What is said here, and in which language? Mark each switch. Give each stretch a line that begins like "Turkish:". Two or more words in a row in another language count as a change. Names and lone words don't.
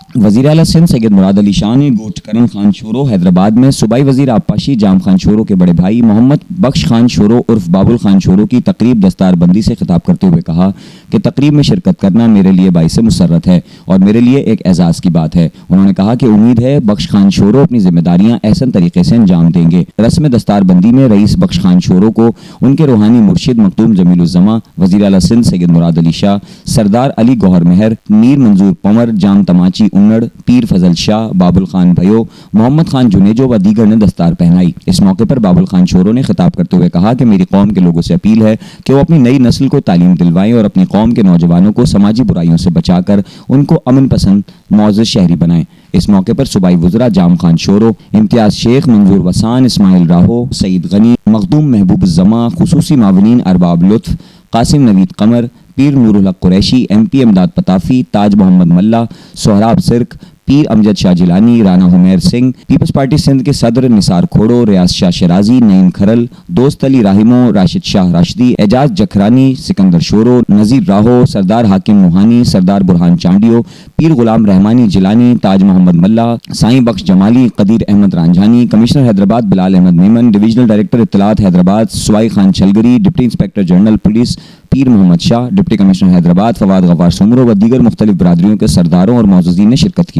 Urdu: وزیر اعلیٰ سندھ سید مراد علی شاہ نے گوشت کرن خان شورو حیدرآباد میں صوبائی وزیر آبپاشی جام خان شورو کے بڑے بھائی محمد بخش خان شورو عرف بابل خان شورو کی تقریب دستاربندی سے خطاب کرتے ہوئے کہا کہ تقریب میں شرکت کرنا میرے لیے باعث مسرت ہے اور میرے لیے ایک اعزاز کی بات ہے. انہوں نے کہا کہ امید ہے بخش خان شورو اپنی ذمہ داریاں احسن طریقے سے انجام دیں گے. رسم دستاربندی میں رئیس بخش خان شورو کو ان کے روحانی مرشد مخدوم جمیل الزماں، وزیر اعلیٰ سندھ سید مراد علی شاہ، سردار علی گوہر مہر، میر منظور پنور، جام تماچی انڑ، پیر فضل شاہ، بابل خان بھیو، محمد خان جونیجو و دیگر نے دستار پہنائی. اس موقع پر بابل خان شورو نے خطاب کرتے ہوئے کہا کہ میری قوم کے لوگوں سے اپیل ہے کہ وہ اپنی نئی نسل کو تعلیم دلوائیں اور اپنی قوم کے نوجوانوں کو سماجی برائیوں سے بچا کر ان کو امن پسند موجود شہری بنائیں. اس موقع پر صوبائی وزرا جام خان شورو، امتیاز شیخ، منظور وسان، اسماعیل راہو، سعید غنی، مخدوم محبوب زماں, خصوصی معاونین ارباب لطف، قاسم نوید قمر، پیر نورالحق قریشی، MP امداد پتافی، تاج محمد ملا، سہراب سرکی، پیر امجد شاہ جیلانی، رانا حمیر سنگھ، پیپلز پارٹی سندھ کے صدر نثار کھوڑو، ریاض شاہ شیرازی، نعیم کھرل، دوست علی راہمو، راشد شاہ راشدی، اعجاز جکھرانی، سکندر شورو، نذیر راہو، سردار حاکم موہانی، سردار برہان چانڈیو، پیر غلام رحمانی جیلانی، تاج محمد ملا، سائیں بخش جمالی، قدیر احمد رانجھانی، کمشنر حیدرآباد بلال احمد میمن، ڈویژنل ڈائریکٹر اطلاعات حیدرآباد سوائی خان چھلگری، ڈپٹی انسپکٹر جنرل پولیس پیر محمد شاہ، ڈپٹی کمشنر حیدرآباد فواد غفار سومرو و دیگر مختلف برادریوں کے سرداروں اور موجودین نے شرکت کی.